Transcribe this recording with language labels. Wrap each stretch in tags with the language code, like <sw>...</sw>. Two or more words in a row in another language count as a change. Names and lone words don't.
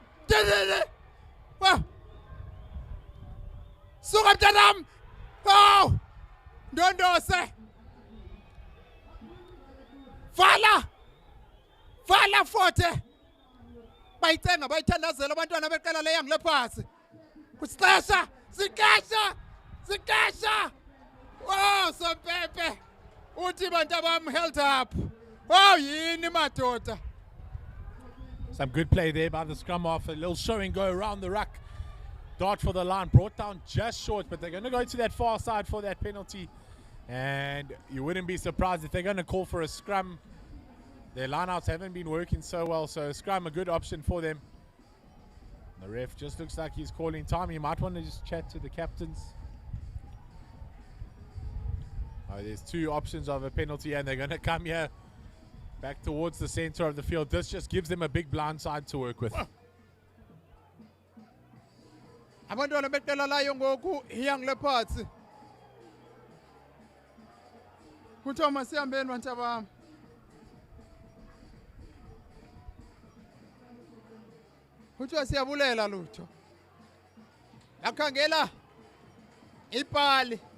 <xh>suka mntanam ndondose vala Forte bayicenga bayithandazela abantwana beqela leYoung Leopards kusixesha sikesha Sompempe uthi bantabam</xh> <en>held up</en> <xh>yini madoda.</xh> <en>Some good play there by the scrum half. A little show and go around the ruck. Dart for the line, brought down just short, but they're going to go to that far side for that penalty. And you wouldn't be surprised if they're going to call for a scrum. Their lineouts haven't been working so well, so a scrum a good option for them. The ref just looks like he's calling time. You might want to just chat to the captains. There's two options of a penalty, and they're going to come here back towards the center of the field. This just gives them a big blind side to work with.</en> <xh>Abantwana beqela layo ngoku Young Leopards kuthiwa masihambeni bantabam kuthiwa siyabulela lutho yakhangela ipali</xh>